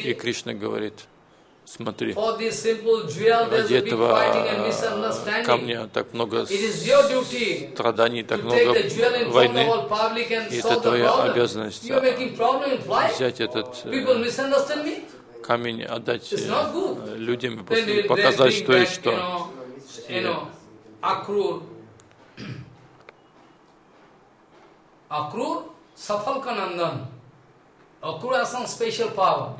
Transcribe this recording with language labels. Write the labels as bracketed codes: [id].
[ru] И Кришна говорит, смотри. [en] For this simple jewel, there's been fighting and misunderstanding. [ru] Камня так много. [en] It is your duty. [ru] Страданий так много. [en] To take the jewel in front of all public and solve the problem. You're making problem in flight. People misunderstand me. [ru] Камень отдать людям и показать, что и что. [en] You know, Akrur [ru] Акрур Сафалка Нандан. [en] Акрур has some special power.